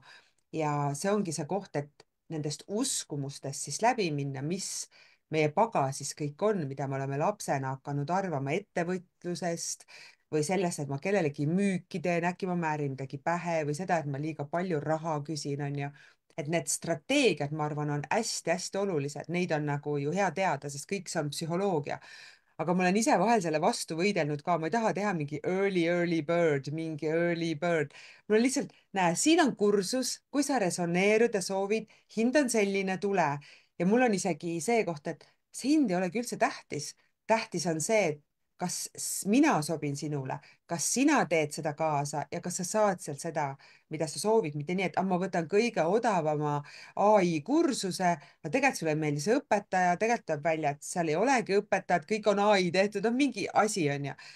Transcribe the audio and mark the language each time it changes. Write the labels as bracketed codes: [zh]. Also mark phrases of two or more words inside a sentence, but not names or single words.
[et] ja see ongi see koht, et nendest uskumustest siis läbi minna, mis meie pagasis kõik on, mida me oleme lapsena hakanud arvama ettevõtlusest või sellest, et ma kellelegi müüki teen, äkki ma määrin midagi pähe või seda, et ma liiga palju raha küsin, onju. et need strateegiad, ma arvan, on hästi-hästi olulised, neid on nagu ju hea teada, sest kõik see on psühholoogia. aga ma olen ise vahel selle vastu võidelnud ka, ma ei taha teha mingi [en] early bird, [et] mingi [en] early bird. [et] mul on lihtsalt, näe, siin on kursus, kui sa resoneerud ja soovid, hind on selline, tule. ja mul on isegi see koht, et see hind ei olegi üldse tähtis. tähtis on see, et kas mina sobin sinule, kas sina teed seda kaasa ja kas sa saad sealt seda, mida sa soovid, mitte nii, et ma võtan kõige odavama ai kursuse, aga tegelikult sulle ei meeldi see õpetaja, tegelikult tuleb välja, et seal ei olegi õpetajat, kõik on ai tehtud, on mingi asi, onju.